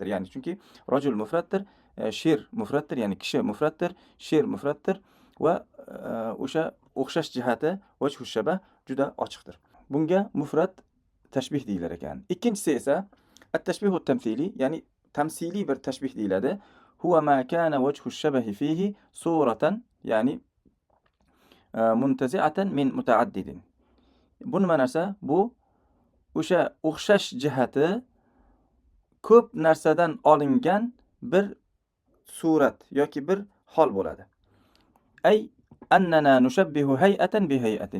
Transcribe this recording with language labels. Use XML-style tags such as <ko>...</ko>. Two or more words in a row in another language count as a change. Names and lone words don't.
<uz>Ya'ni chunki rajul mufratdir, sher mufratdir, ya'ni kishi mufratdir, sher mufratdir va o'sha o'xshash jihati</uz> <ar>وجه الشبه</ar> <uz>juda ochiqdir. Bunga mufrat tashbih deyilar ekan. Ikkinchisi esa</uz> <ar>التشبيه التمثيلي,</ar> <uz>ya'ni tamsiliy bir tashbih deyiladi.</uz> <ar>هو ما كان وجه الشبه فيه صورة, يعني منتزعة من متعدد.</ar> <uz>Bu nima narsa? Bu o'sha o'xshash jihati ko'p narsadan olingan bir surat yoki bir hol bo'ladi.</uz> <ar>أي أننا نشبه هيئة بهيئة.</ar>